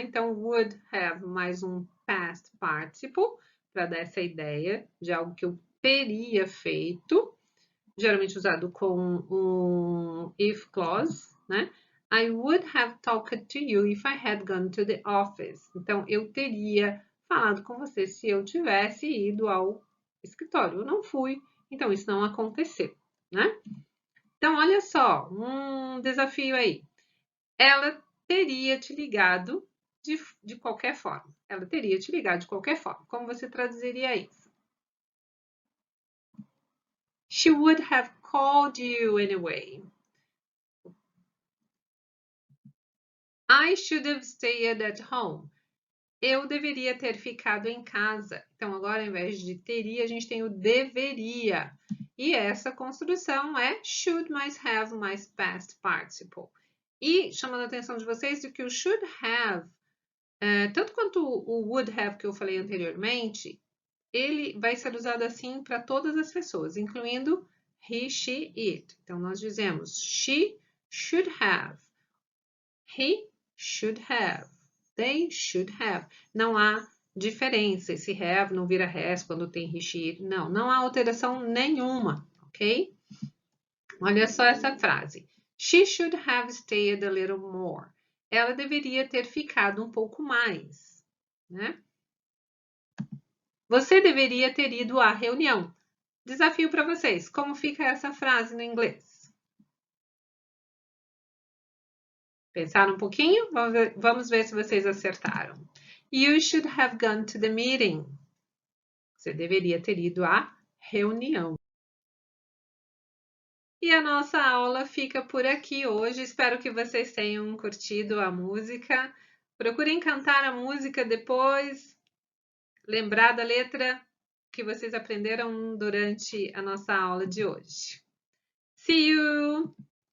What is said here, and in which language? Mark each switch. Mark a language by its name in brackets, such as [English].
[Portuguese] Então, would have mais um past participle, para dar essa ideia de algo que eu teria feito, geralmente usado com um if clause, né? [English] I would have talked to you if I had gone to the office. [Portuguese] Então, eu teria falado com você se eu tivesse ido ao escritório. Eu não fui, então isso não aconteceu, né? Então, olha só, um desafio aí. Ela teria te ligado de qualquer forma. Ela teria te ligado de qualquer forma. Como você traduziria isso? [English] She would have called you anyway. I should have stayed at home. [Portuguese] Eu deveria ter ficado em casa. Então, agora, ao invés de teria, a gente tem o deveria. E essa construção é should mais have mais past participle. E chamando a atenção de vocês de que o should have, tanto quanto o would have que eu falei anteriormente, ele vai ser usado assim para todas as pessoas, incluindo he, she, it. Então, nós dizemos [English] she should have, he should have, they should have. [Portuguese] Não há diferença. Esse have não vira has quando tem he, she, it. Não, não há alteração nenhuma, ok? Olha só essa frase. [English] She should have stayed a little more. [Portuguese] Ela deveria ter ficado um pouco mais, né? Você deveria ter ido à reunião. Desafio para vocês. Como fica essa frase no inglês? Pensaram um pouquinho? Vamos ver se vocês acertaram. [English] You should have gone to the meeting. [Portuguese] Você deveria ter ido à reunião. E a nossa aula fica por aqui hoje. Espero que vocês tenham curtido a música. Procurem cantar a música depois, lembrar da letra que vocês aprenderam durante a nossa aula de hoje. [English] See you!